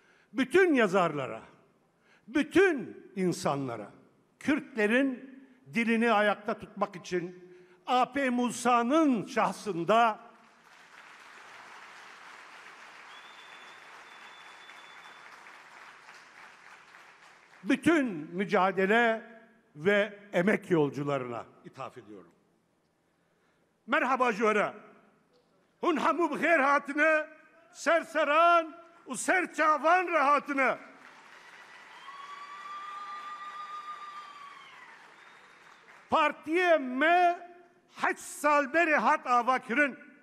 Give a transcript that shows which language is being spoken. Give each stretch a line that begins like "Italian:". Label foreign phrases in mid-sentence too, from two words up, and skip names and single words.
Turkish: Bütün yazarlara, bütün insanlara, Kürtlerin dilini ayakta tutmak için AP Musa'nın şahsında bütün mücadele ve emek yolcularına ithaf ediyorum.
Kurdish: Merhaba jora. Hun hamu bixêr hatine, serseran u serçavan rahatine. Partiye me 8 sal beri hat ava kirin.